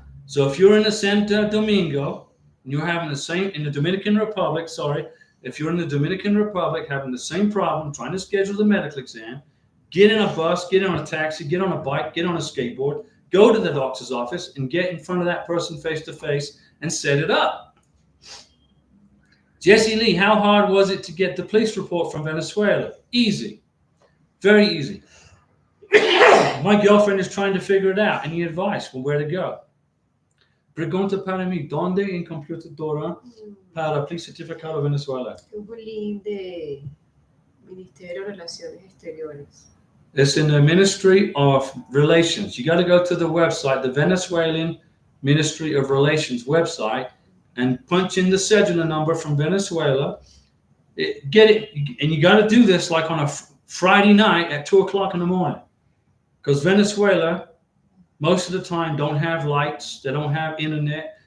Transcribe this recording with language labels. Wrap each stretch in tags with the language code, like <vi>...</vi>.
<en>So if you're in the Santo Domingo and you're having in the Dominican Republic, if you're in the Dominican Republic having the same problem, trying to schedule the medical exam, get in a bus, get on a taxi, get on a bike, get on a skateboard, go to the doctor's office and get in front of that person face to face and set it up. Jesse Lee, how hard was it to get the police report from Venezuela? Easy. Very easy. My girlfriend is trying to figure it out. Any advice on where to go?</en> <es>Pregunta para mí, ¿dónde en computadora para police certificado Venezuela? Un link de Ministerio de Relaciones Exteriores.</es> <en>It's in the Ministry of Relations. You got to go to the website, the Venezuelan Ministry of Relations website, and punch in the scheduler number from Venezuela. Get it, and you got to do this like on a Friday night at 2 o'clock in the morning, because Venezuela, most of the time, don't have lights. They don't have internet.</en>